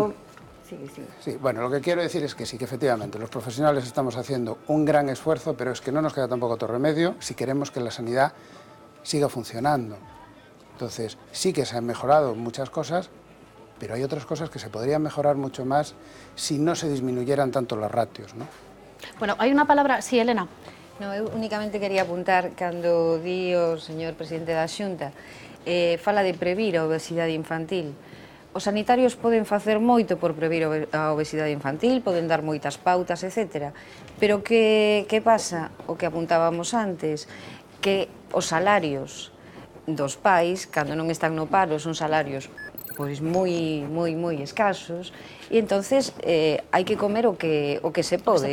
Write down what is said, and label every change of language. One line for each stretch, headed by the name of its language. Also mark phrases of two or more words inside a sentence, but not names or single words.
Spanish: Sí, bueno, lo que quiero decir es que sí, que efectivamente los profesionales estamos haciendo un gran esfuerzo, pero es que no nos queda tampoco otro remedio si queremos que la sanidad siga funcionando. Entonces, sí que se han mejorado muchas cosas, pero hay otras cosas que se podrían mejorar mucho más si no se disminuyeran tanto los ratios, ¿no? Bueno, hay una palabra... Sí, Elena. No,
Galician: eu únicamente quería apuntar cando di o señor presidente da Xunta fala de previr a obesidade infantil. Os sanitarios poden facer moito por previr a obesidade infantil, poden dar moitas pautas, etc. Pero que pasa, o que apuntábamos antes, que os salarios dos pais, cando non están no paro, son salarios pois moi escasos e entonces hai que comer o que se pode.